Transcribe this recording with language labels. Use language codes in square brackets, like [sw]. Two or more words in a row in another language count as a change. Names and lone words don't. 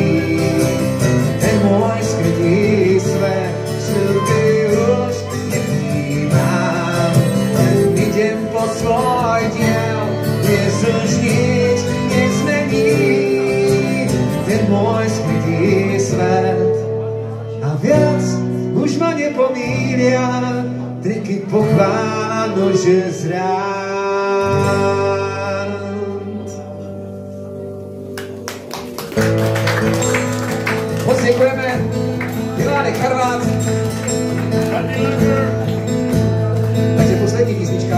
[sk] Ten môj skrytý svet sľuby už nevnímam. Len idem po svoj diel. Dnes už nič nezmení. Ten môj skrytý svet. A viac už ma nepomília triky pochvál nože zrát. [cs] Moc děkujeme. Milánek Charvát. Takže poslední písnička.